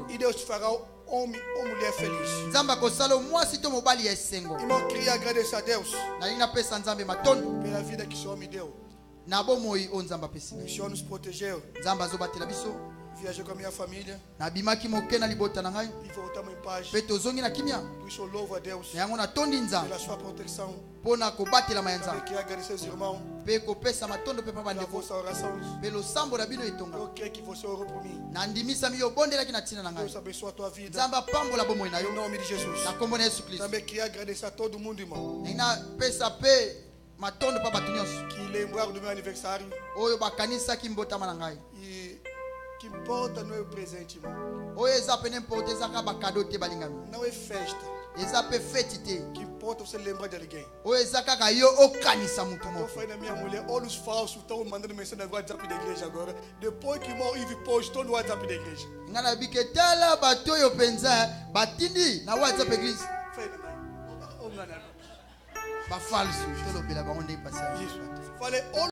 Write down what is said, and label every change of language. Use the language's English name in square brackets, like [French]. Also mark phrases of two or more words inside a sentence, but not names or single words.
[Portuguese] E Deus te fará homem ou mulher feliz. [Lingala] Nzambe akosala mwasi to mobali ya esengo. [Portuguese] Irmão, queria agradecer a Deus [Lingala] Nalingi napesa nzambe matondo [Portuguese] pela vida que o Senhor me deu. [Lingala] na bomoi o nzambe apesi [Portuguese] O [Lingala] ngai. [Portuguese] Senhor nos protegeu. [Lingala] Nzambe azobatela biso. [Portuguese] Viajei com a minha família [Lingala] Nabimaki moke na libota na ngai. [Portuguese] e voltamos em paz. [Lingala] Pe tozongi na kimia. [Portuguese] Por isso eu louvo a Deus [Lingala] Na yango natondi nzambe [Portuguese] pela sua proteção. [Lingala] mpona kobatelama ya [Portuguese] Também [Lingala] nzambe. [Portuguese] queria agradecer aos irmãos [Lingala] Pe kopesa matondo pe pa [Portuguese] pela [Lingala] bandeko. [Portuguese] vossa oração. [Lingala] Pe losambo na bino etonga. [Portuguese] Eu creio que você orou por mim. [Lingala] Nandimisami yo bondelaki na ntina na ngai. [Portuguese] Deus abençoe a tua vida. [Lingala] Nzambe apambola bomoi na [Portuguese] Em [Lingala] yo. [Portuguese] nome de Jesus. [Lingala] Na kombo na Yesu Kristo. [Portuguese] Também queria agradecer a todo mundo, irmão, [Lingala] Nalingi napesa pe matondo pa bato nyonso [Portuguese] que lembraram do meu aniversário. [Lingala] oyo bakanisaki mbotama na ngai. [Portuguese] E que importa não é o presente, irmão. [Lingala] Oyo eza pe n'importe ezaka bakado te balingami. [Portuguese] Não é festa. [Lingala] Eza pe feti te. [Portuguese] Que importa você lembrar de alguém. [Lingala] Oyo eza kaka yo okanisa mutu [Portuguese] Eu [Lingala] moko. [Portuguese] falei na minha mulher, olha os falsos estão mandando mensagem no WhatsApp da igreja agora. Depois que o irmão Ive postou no WhatsApp da igreja. [Lingala] Nga na bike tala bato oyo penza batindi na WhatsApp église. [Portuguese] Falei, não, não, não. [Lingala] Bafalso tolobela bango nde pasi. [Portuguese] Isso. Falei, olha